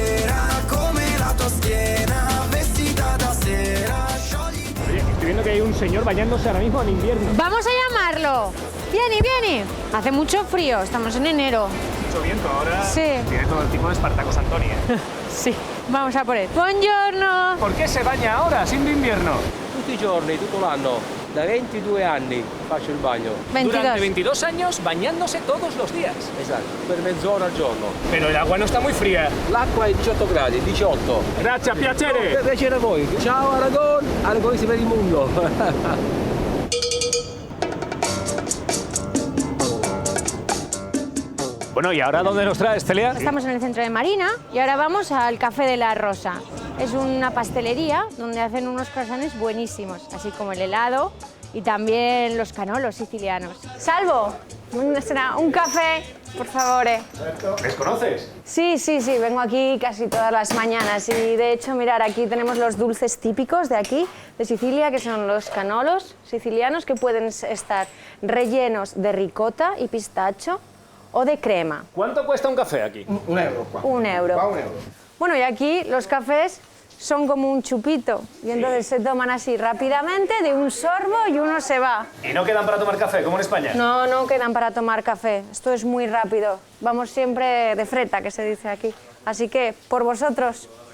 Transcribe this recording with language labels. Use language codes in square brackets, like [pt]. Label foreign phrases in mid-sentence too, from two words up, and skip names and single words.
[es] Oye, estoy viendo que hay un señor bañándose ahora mismo en invierno. ¡Vamos a llamarlo! [it] ¡Vieni, vieni! [es] Hace mucho frío, estamos en enero. Mucho viento ahora. Sí. Tiene todo el tipo de Spartacus Antoni, ¿eh? Sí, vamos a por él. ¡Buongiorno! ¿Por qué se baña ahora, siendo invierno? [it] Tutti i giorni, tutto l'anno. Da 22 anni faccio il bagno. 22. [es] Durante 22 años bañándose todos los días. [it] Esatto, per mezz'ora al giorno. [es] Pero el agua no está muy fría. [it] L'acqua è 18 gradi, 18. [es] Gracias, piacere. [it] Piacere a voi. Ciao Aragon, aragonesi per il mondo. [es] Bueno, ¿y ahora dónde nos traes, Celia? Estamos en el centro de Marina y ahora vamos al Café de la Rosa. Es una pastelería donde hacen unos croissants buenísimos, así como el helado y también los canolos sicilianos. Salvo, un café, por favor. ¿Les conoces? Sí, vengo aquí casi todas las mañanas y de hecho, mirar, aquí tenemos los dulces típicos de aquí, de Sicilia, que son los canolos sicilianos, que pueden estar rellenos de ricota y pistacho o de crema. ¿Cuánto cuesta un café aquí? [it] Un euro qua. 1 euro. Qua 1 euro. [es] Bueno, y aquí los cafés son como un chupito y entonces se toman así rápidamente, de un sorbo y uno se va. ¿Y no quedan para tomar café, como en España? No quedan para tomar café, esto es muy rápido. Vamos siempre de freta, que se dice aquí. Así que, por vosotros.